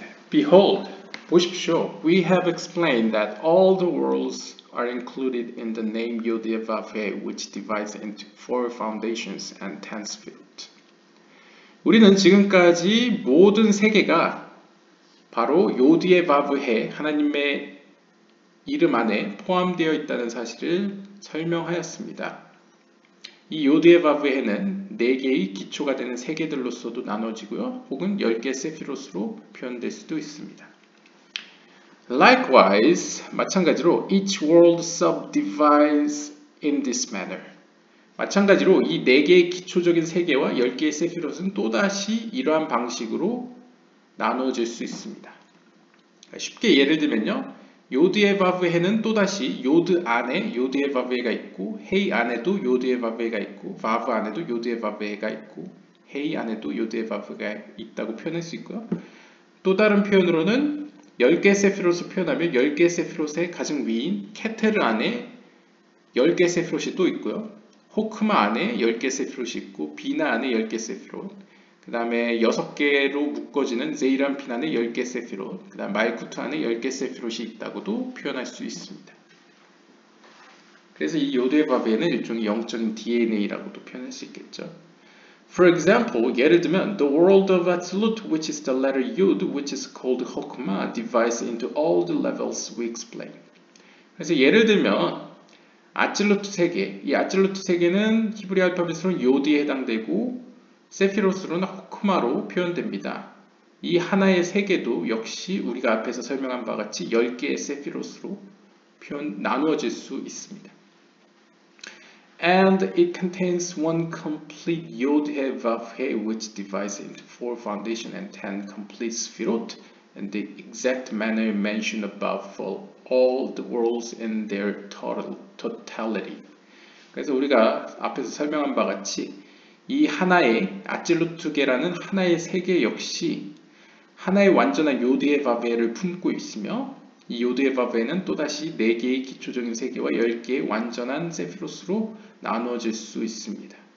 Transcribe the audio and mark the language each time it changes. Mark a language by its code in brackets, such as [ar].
[en] Behold, [ko] 보십시오. [en] We have explained that all the worlds are included in the name Yod-Heh-Vav-Heh, which divides into 4 foundations and 10 sefirot. [ko] 우리는 지금까지 모든 세계가 바로 요드예-바브헤, 하나님의 이름 안에 포함되어 있다는 사실을 설명하였습니다. 이 요드예-바브헤는 4개의 기초가 되는 세계들로서도 나눠지고요. 혹은 10개 세피롯으로 표현될 수도 있습니다. [en] Likewise, [ko] 마찬가지로 [en] each world subdivides in this manner. [ko] 마찬가지로 이 4개의 기초적인 세계와 10개의 세피롯은 또다시 이러한 방식으로 나누어질 수 있습니다. 쉽게 예를 들면요. 요드예바브헤는 또다시 요드 안에 요드예바브헤가 있고 헤이 안에도 요드예바브헤가 있고 바브 안에도 요드예바브헤가 있고 헤이 안에도 요드예바브헤가 있다고 표현할 수 있고요. 또 다른 표현으로는 10개 세피롯을 표현하면 10개 세피롯의 가장 위인 케테르 안에 10개 세피롯이 또 있고요. 호크마 안에 10개 세피롯이 있고 비나 안에 10개 세피롯, 그 다음에 6개로 묶어지는 제이란핀 안에 10개 세피롯, 그 다음 말쿠트 안에 10개 세피롯이 있다고도 표현할 수 있습니다. 그래서 이 요드예바브헤는 일종의 영적인 DNA라고도 표현할 수 있겠죠. [en] For example, [ko] 예를 들면 [en] the world of Atzilut, which is the letter Yud, which is called Chokmah, divides into all the levels we explain. [ko] 그래서 예를 들면 아찔루트 세계, 이 아찔루트 세계는 히브리 알파벳으로는 요드에 해당되고 세피로스로는 호크마로 표현됩니다. 이 하나의 세계도 역시 우리가 앞에서 설명한 바와 같이 10개의 세피로스로 나누어질 수 있습니다. [en] And it contains one complete Yod-Heh-Vav-Heh, which divides into 4 foundation and 10 complete sefirot, in the exact manner mentioned above for all the worlds in their totality. [ko] 그래서 우리가 앞에서 설명한 바와 같이 이 하나의 아찔루트계라는 하나의 세계 역시 하나의 완전한 요드예바브헤를 품고 있으며 이 요드예바브헤는 또다시 4개의 기초적인 세계와 10개의 완전한 세피로스로 나누어질 수 있습니다.